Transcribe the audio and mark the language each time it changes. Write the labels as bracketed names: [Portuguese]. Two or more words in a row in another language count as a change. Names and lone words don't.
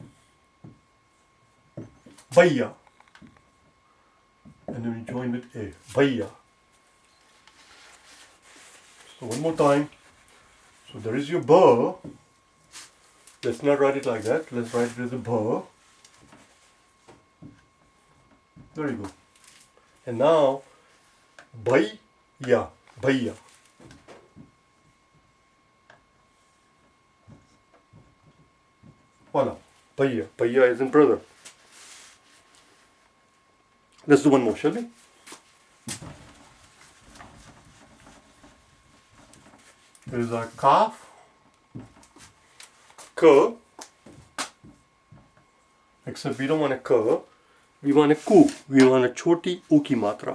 [English] Baiya. And then we join with a. Baiya. So one more time. So there is your ba. Let's not write it like that. Let's write it as a ba. There you go. And now, baiya, baiya. Voila. Baiya. Baiya is in brother. Let's do one more, shall we? There is our kaf, ka, except we don't want a ka, we want a ku, we want a [Hindi] छोटी उ की मात्रा.